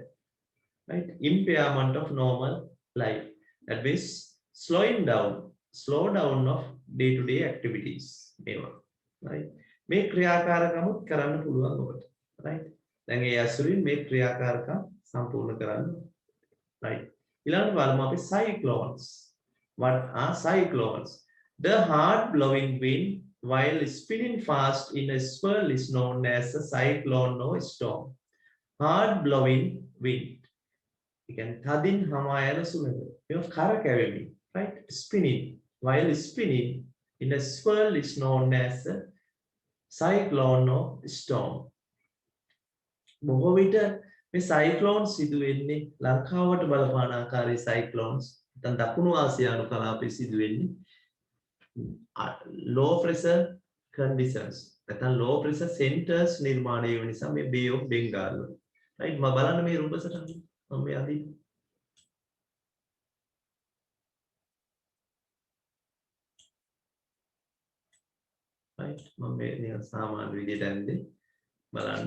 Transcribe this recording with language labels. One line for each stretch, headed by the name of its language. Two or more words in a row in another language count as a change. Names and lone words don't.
English: Right? Impairment of normal life. That means slow down of day-to-day activities.
Sinhala: මේවා. Right? මේ ක්‍රියාකාරකමුත් කරන්න පුළුවන් ඔබට.
English: Right?
Sinhala: දැන් ඒ ඇසුරින් මේ ක්‍රියාකාරකම් සම්පූර්ණ කරන්න. Right? ඊළඟට බලමු අපි cyclones.
English: What are cyclones? The hard blowing wind while spinning fast in a swirl is known as a cyclone or storm. Hard blowing wind. You can
Sinhala: තදින් හමා යන සුළඟ. මේක කරකැවෙමින්.
English: Right? Spinning. While spinning in a swirl is known as a cyclone or storm.
Sinhala: බොහෝ විට මේ cyclones සිදු වෙන්නේ ලංකාවට බලපාන ආකාරයේ cyclones නැත්නම් දකුණු ආසියානු කලාපයේ සිදු වෙන්නේ
English: low pressure conditions
Sinhala: නැත්නම්
English: low pressure centers
Sinhala: නිර්මාණය වෙන නිසා මේ Bay of Bengal වල. right? මම බලන්න මේ රූප සටහන මම මේ අදී right? මම මේ නිකන් සාමාන්‍ය විදිහට ඇන්දේ බලන්න.